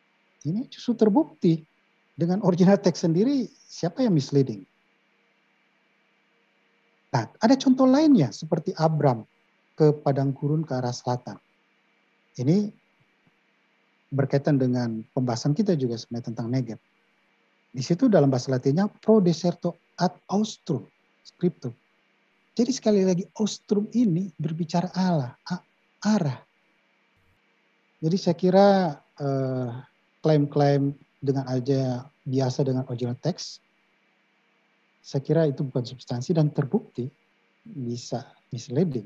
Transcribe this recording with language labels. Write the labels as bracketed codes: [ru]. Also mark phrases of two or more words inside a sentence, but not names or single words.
[id] Ini justru terbukti Dengan [en] original text [id] sendiri, siapa yang misleading? Nah, ada contoh lainnya seperti Abram ke padang gurun ke arah selatan. Ini berkaitan dengan pembahasan kita juga sebenarnya tentang Negev. [la] Di situ dalam bahasa Latinnya pro deserto ad austrum scriptum. [id] Jadi sekali lagi austrum ini berbicara arah. Jadi saya kira klaim-klaim dengan aja biasa dengan [en] original text, [id] saya kira itu bukan substansi dan terbukti bisa misleading.